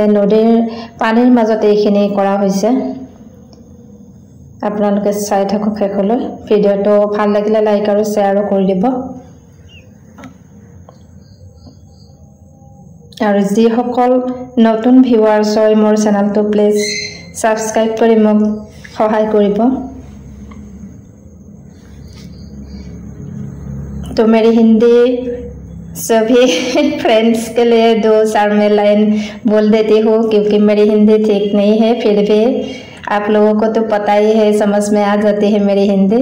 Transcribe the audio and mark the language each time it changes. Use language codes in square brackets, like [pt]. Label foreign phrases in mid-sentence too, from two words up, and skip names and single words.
[as] নদীৰ পানীৰ মাজতে এইখিনি কৰা হৈছে। আপোনালোকে চাই থাকক শেষলৈ। ভিডিঅ'টো ভাল লাগিলে লাইক আৰু শ্বেয়াৰো কৰি দিব। আৰু যিসকল নতুন ভিউৱাৰ্ছ হয় মোৰ চেনেলটো প্লিজ ছাবস্ক্ৰাইব কৰি মোক সহায় কৰিব। [hi] तो मेरी हिंदी सभी फ्रेंड्स के लिए 2-4 में लाइन बोल देती हूँ, क्योंकि मेरी हिंदी ठीक नहीं है। फिर भी आप लोगों को तो पता ही है, समझ में आ जाती है मेरी हिंदी।